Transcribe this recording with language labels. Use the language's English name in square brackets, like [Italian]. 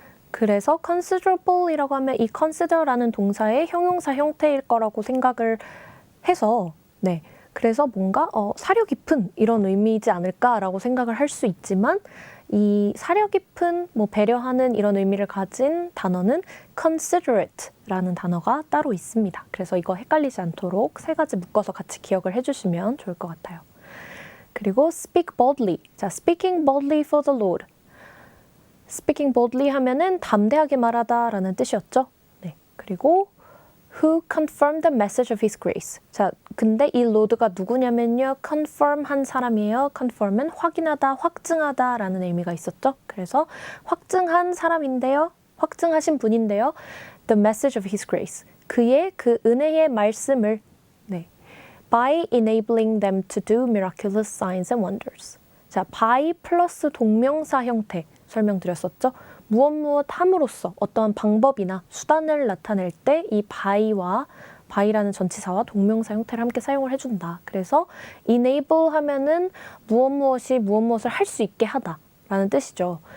[Korean] 그래서 considerable이라고 하면 이 consider라는 동사의 형용사 형태일 거라고 생각을 해서 그래서 뭔가 사려 깊은 이런 의미이지 않을까라고 생각을 할 수 있지만 이 사려 깊은, 배려하는 이런 의미를 가진 단어는 considerate라는 단어가 따로 있습니다. 그래서 이거 헷갈리지 않도록 세 가지 묶어서 같이 기억을 해주시면 좋을 것 같아요. 그리고 [English] speak boldly. 자, speaking boldly for the Lord. Speaking boldly [Korean] 하면은 담대하게 말하다 라는 뜻이었죠. 그리고 [English] who confirmed the message of his grace. [Korean] 자, 근데 이 Lord가 누구냐면요. confirm 한 사람이에요. confirm은 확인하다, 확증하다 라는 의미가 있었죠. 그래서 확증한 사람인데요. 확증하신 분인데요. [English] The message of his grace. [Korean] 그의 그 은혜의 말씀을 [English] by enabling them to do miraculous signs and wonders. [Korean] 자, by 플러스 동명사 형태 설명드렸었죠. 무엇 함으로써 어떠한 방법이나 수단을 나타낼 때 이 by라는 전치사와 동명사 형태를 함께 사용을 해준다. 그래서 enable 하면은 무엇을 할 수 있게 하다 라는 뜻이죠.